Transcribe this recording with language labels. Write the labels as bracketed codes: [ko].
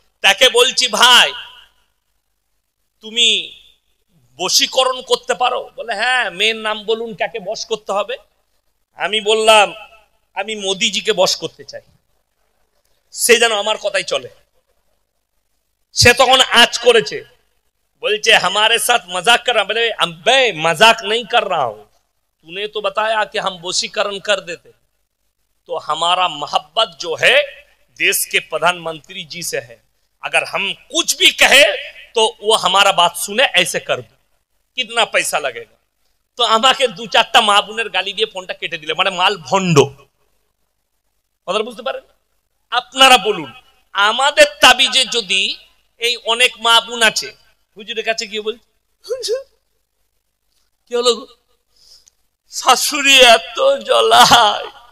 [bn] তাকে বলছি ভাই তুমি বশীকরণ করতে পারো? বলে হ্যাঁ। মেয়ের নাম বলুন, কাকে বশ করতে হবে? আমি বললাম আমি মোদিজিকে বশ করতে চাই, সে যেন আমার কথাই চলে। সে তখন আজ করেছে, বলছে [hi] हमारे साथ मजाक कर रहा। बोले अबे मजाक नहीं कर रहा हूं, तूने तो बताया कि हम वशीकरण कर देते। तो हमारा मोहब्बत जो है देश के प्रधानमंत्री जी से है, अगर हम कुछ भी कहे तो वो हमारा बात सुने, ऐसे कर दो, कितना पैसा लगेगा? [bn] तो আমাকে 2-4টা মা বোনের গালি দিয়ে ফোনটা কেটে দিলে, মানে মাল ভণ্ড। কথা বুঝতে পারেন? আপনারা বলুন, আমাদের তাবিজে যদি এই অনেক মা বোন আছে, হুজুরের কাছে গিয়ে বল কি হলো, শাশুড়ি এত জ্বলায়,